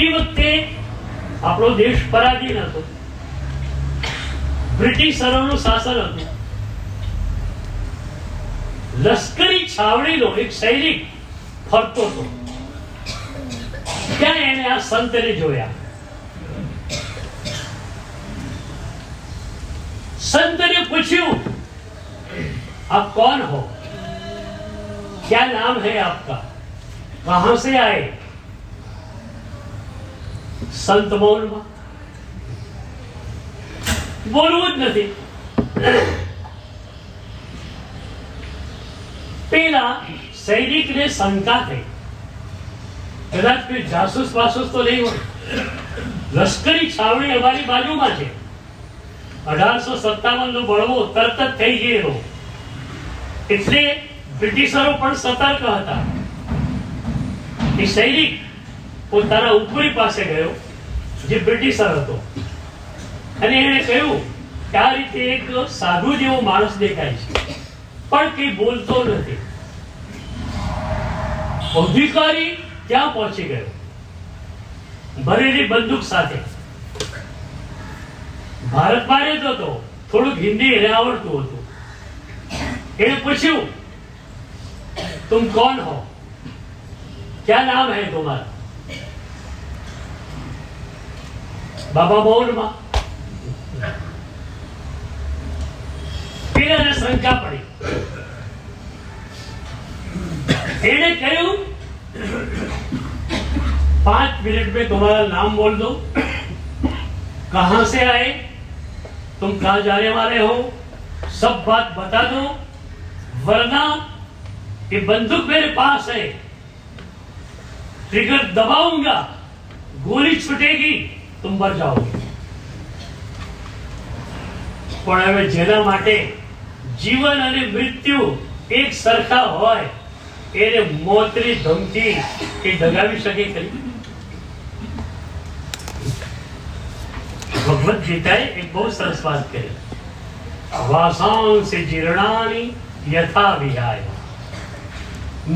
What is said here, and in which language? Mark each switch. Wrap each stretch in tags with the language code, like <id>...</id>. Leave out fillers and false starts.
<gu>એ વખતે આપણો દેશ પરાધીન હતો, બ્રિટિશરોનું શાસન હતું. લશ્કરી છાવણીનો એક સૈનિક ફરતો હતો, ત્યાં એને આ સંતને જોયા.</gu> <hi>संत ने पूछूं आप कौन हो, क्या नाम है आपका, कहां से आए? संत मौन में</hi> <gu>बोलવું જ નથી. પેલા સૈનિકને શંકા થઈ, કદાચ કોઈ જાસૂસ વાસૂસ તો નહીં હોય. લશ્કરી છાવણી અમારી બાજુમાં છે, 1857 નો બળવો તરત જ થઈ ગયેલો, એટલે બ્રિટિશરો પણ સતર્ક હતા. એ સૈનિક પોતાના ઉપરી પાસે ગયો જે બ્રિટિશર હતો અને એને કહ્યું કે આ રીતે એક સાધુ જેવો માણસ દેખાય છે પણ કઈ બોલતો નથી. અધિકારી ત્યાં પહોંચી ગયો ભરેલી બંદૂક સાથે. ભારતમાં રહેતો હતો, થોડુંક હિન્દી એને આવડતું હતું. એને પૂછ્યું</gu> <hi>तुम कौन हो, क्या नाम है तुम्हारा? बाबा मौन में</hi> <gu>પેલાને શંકા પડી. એને કહ્યું</gu> <hi>5 मिनट में तुम्हारा नाम बोल दो, कहां से आए, तुम कहां जाने वाले हो, सब बात बता दो, वरना ये बंदूक मेरे पास है, ट्रिगर दबाऊंगा, गोली छूटेगी, तुम मर जाओगे।</hi> <gu>પણ હવે જેના માટે જીવન અને મૃત્યુ એક સરખા હોય એને મોતની ધમકી એ ડગાવી શકે ખરી? ભગવદ ગીતાએ એક બહુ સરસ વાત કરી,</gu> <sa>વાસાંસि જીર્ણાનિ યથા વિહાય।</sa>